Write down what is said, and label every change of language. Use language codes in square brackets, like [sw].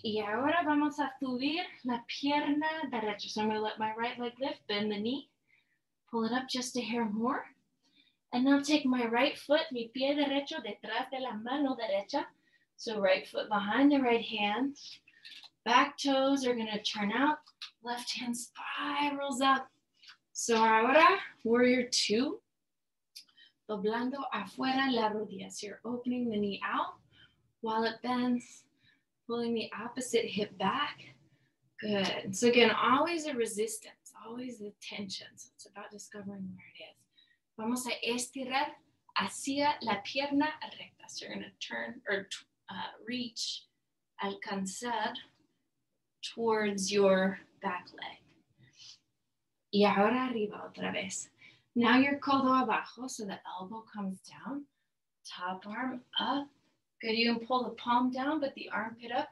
[es] Y ahora vamos a subir la pierna derecha. [en] So I'm going to let my right leg lift, bend the knee, pull it up just a hair more. And now take my right foot, [es] mi pie derecho detrás de la mano derecha. [en] So right foot behind the right hand. Back toes are going to turn out. Left hand spirals up. So ahora, warrior 2. [es] Doblando afuera la rodilla. [en] So you're opening the knee out while it bends. Pulling the opposite hip back. Good. So again, always a resistance, always a tension. So it's about discovering where it is. [es] Vamos a estirar hacia la pierna recta. [en] So you're going to turn or reach, alcanzar towards your back leg. [es] Y ahora arriba otra vez. [en] Now your [es] codo abajo, [en] so the elbow comes down. Top arm up. Good, you can pull the palm down, but the armpit up.